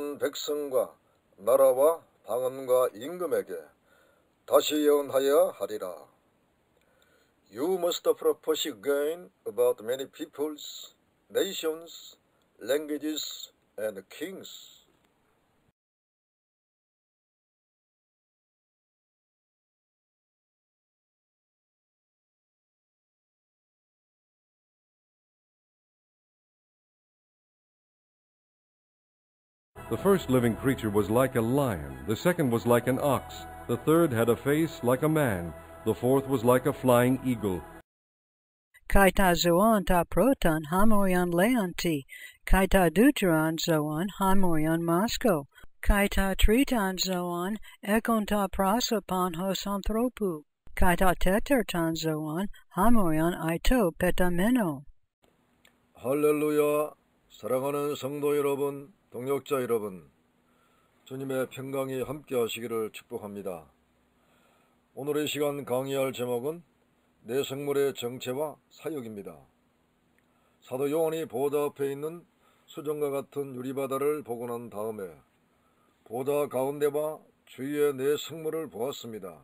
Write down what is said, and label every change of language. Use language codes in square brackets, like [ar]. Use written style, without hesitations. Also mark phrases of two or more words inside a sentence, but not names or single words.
[ko] 백성과 나라와 방언과 임금에게 다시 예언하여 하리라. [en] You must propose again about many peoples, nations, languages, and kings. The first living creature was like a lion, the second was like an ox, the third had a face like a man, the fourth was like a flying eagle. [el] Καὶ τὸ ζῷον τὸ πρῶτον ὅμοιον λέοντι, καὶ τὸ δεύτερον ζῷον ὅμοιον μόσχῳ, καὶ τὸ τρίτον ζῷον ἔχων τὸ πρόσωπον ὡς ἀνθρώπου, καὶ τὸ τέταρτον ζῷον ὅμοιον ἀετῷ πετομένῳ. [ko] 할렐루야. 사랑하는 성도 여러분, 동역자 여러분, 주님의 평강이 함께 하시기를 축복합니다. 오늘의 시간 강의할 제목은 내 생물의 정체와 사역입니다. 사도 요한이 보좌 앞에 있는 수정과 같은 유리바다를 보고 난 다음에 보좌 가운데와 주위의 내 생물을 보았습니다.